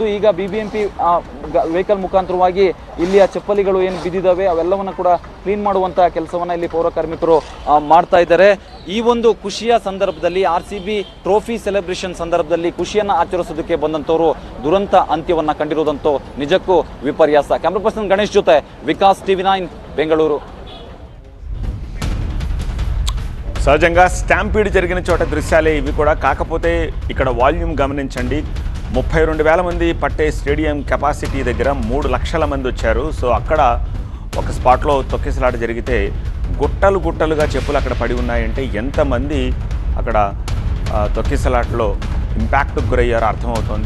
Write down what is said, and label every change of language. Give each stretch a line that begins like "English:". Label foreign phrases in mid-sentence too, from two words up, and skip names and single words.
Kannada: ಈಗ BBMP ವೆಹಿಕಲ್ ಮುಖಾಂತರವಾಗಿ ಇಲ್ಲಿಯ ಚಪ್ಪಲಿಗಳು ಏನು ಬಿದ್ದಿದ್ದಾವೆ ಅವೆಲ್ಲವನ್ನ ಕೂಡ ಕ್ಲೀನ್ ಮಾಡುವಂಥ ಕೆಲಸವನ್ನ ಇಲ್ಲಿ ಪೌರ ಕಾರ್ಮಿಕರು ಮಾಡ್ತಾ ಇದ್ದಾರೆ. ಈ ಒಂದು ಖುಷಿಯ ಸಂದರ್ಭದಲ್ಲಿ RCB
English: trophy celebration
Kannada: ಸಂದರ್ಭದಲ್ಲಿ ಖುಷಿಯನ್ನು ಆಚರಿಸೋದಕ್ಕೆ ಬಂದಂಥವರು ದುರಂತ ಅಂತ್ಯವನ್ನ ಕಂಡಿರೋದಂತೂ ನಿಜಕ್ಕೂ ವಿಪರ್ಯಾಸ.
English: camera person
Kannada: ಗಣೇಶ್ ಜೊತೆ ವಿಕಾಸ್, TV9 ಬೆಂಗಳೂರು.
Telugu: సహజంగా స్టాంపీడ్ జరిగిన చోట దృశ్యాలే ఇవి కూడా. కాకపోతే ఇక్కడ వాల్యూమ్ గమనించండి. 32,000 మంది పట్టే
English: stadium capacity
Telugu: దగ్గర 3 లక్షల మంది వచ్చారు. సో అక్కడ ఒక స్పాట్లో తొక్కిసలాట జరిగితే గుట్టలుగా చెప్పులు అక్కడ పడి ఉన్నాయంటే ఎంతమంది అక్కడ తొక్కిసలాటలో ఇంపాక్ట్కి గురయ్యారో అర్థమవుతోంది.